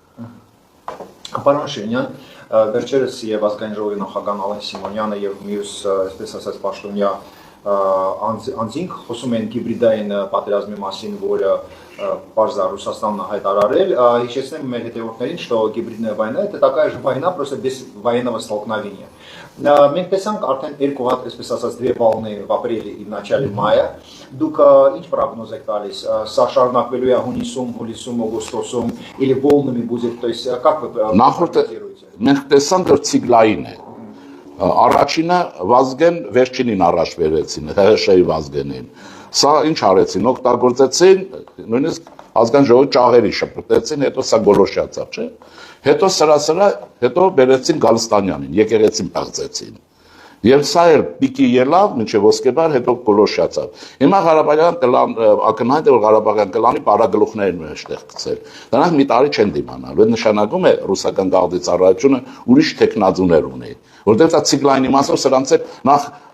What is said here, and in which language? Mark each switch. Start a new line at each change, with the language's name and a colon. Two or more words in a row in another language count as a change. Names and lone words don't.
Armenian: Պարոն Շիրինյան, վերջերս եւ ազգային ժողովի նախագահ Ալեն Սիմոնյանը եւ մյուս, այսպես ասած, պաշտոնյա անձինք խոսում են հիբրիդային պատերազմի մասին, որը պարզ է Ռուսաստանն հայտարարել. Հիշեցնեմ մեր հետևորդներին,
Russian: что гибридная война это такая же война, просто без военного столкновения.
Armenian: Մենք տեսանք արդեն երկու հատ, այսպես ասած,
Russian: две волны в апреле и в начале мая.
Armenian: Դուք ինչ պրոգնոզ եք տալիս? Սա շարունակվելու է հունիսում, հուլիսում, օգոստոսում
Russian: или волнами будет, то есть как вы
Armenian: Նախորդ մենք տեսանք որ ցիկլային է։ Առաջինը Վազգեն վերջինին առաջ վերեցին, ՀՀՇ-ի Վազգենին։ Սա ինչ արեցին, օգտագործեցին, նույնիսկ ազգային ժողովի ճաղերի շփոթեցին, հետո սա գոլոշացավ, չէ՞։ Հետո հետո բերեցին Գալստանյանին, եկեղեցին փախցեցին։ Եվ սա էլ պիկի ելավ, մինչև ոսկեբար, հետո գոլոշացավ։ Հիմա Ղարաբաղյան կլան ակնհայտ է, որ Ղարաբաղյան կլանի պարագլուխներն են այստեղ գցել։ Դրանք մի տարի չեն դիմանալու։ Այդ նշանակում է ռուսական գաղտնի ծառայությունը ուրիշ տեխնազուներ ունի։ Որտեղ դա ցիկլային իմաստով սրանց էլ նախ